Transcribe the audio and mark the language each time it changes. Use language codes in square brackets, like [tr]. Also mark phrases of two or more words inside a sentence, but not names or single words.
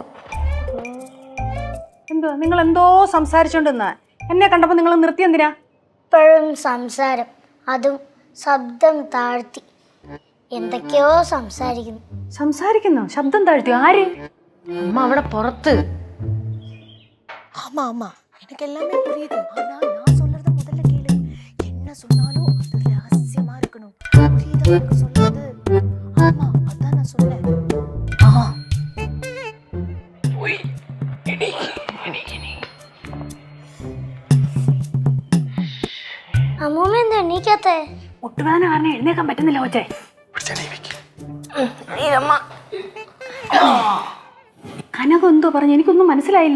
[ml] നിങ്ങൾ എന്തോ സംസാരിച്ചോണ്ടിരുന്ന എന്നെ കണ്ടപ്പോ നിങ്ങൾ നിർത്തി എന്തിനാ? ഇപ്പോഴും സംസാരം, അതും ശബ്ദം താഴ്ത്തി എന്തൊക്കെയോ സംസാരിക്കുന്നു. ശബ്ദം താഴ്ത്തി ആര്? அம்மா അവിടെ പുറത്ത്. [ta] ஆமா எனக்கு எல்லாமே புரியுது. ஆனா நான் சொல்றத முதல்ல கேளு. என்ன சொன்னாலும் அது ரகசியமா இருக்கணும். புரியுதா எனக்கு சொல்றது? ஆமா, அதான் நான் சொன்னேன். [ml] അമ്മൂമ്മ എന്താ എണീക്കാത്തെ? മുട്ടുവേദന കാരണം എഴുന്നേക്കാൻ പറ്റുന്നില്ല കൊച്ചേ. കനകം എന്തോ പറഞ്ഞു, എനിക്കൊന്നും മനസ്സിലായില്ല.